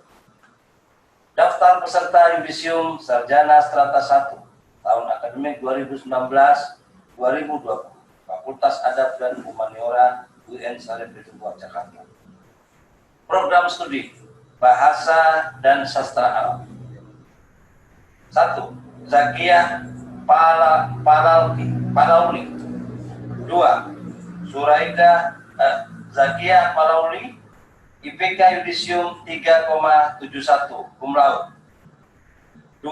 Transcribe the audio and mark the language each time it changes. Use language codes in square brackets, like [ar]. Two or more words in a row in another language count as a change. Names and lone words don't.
[id] Daftar peserta Yudisium Sarjana Strata 1 tahun akademik 2019-2020 Fakultas Adab dan Humaniora UIN Syarif Hidayatullah Jakarta. Program studi Bahasa dan Sastra Arab. 1. Zakiyah Palauli. 2. Zakiyah Palauli, IPK Yudisium 3,71 [la] cum laude. [id] 2.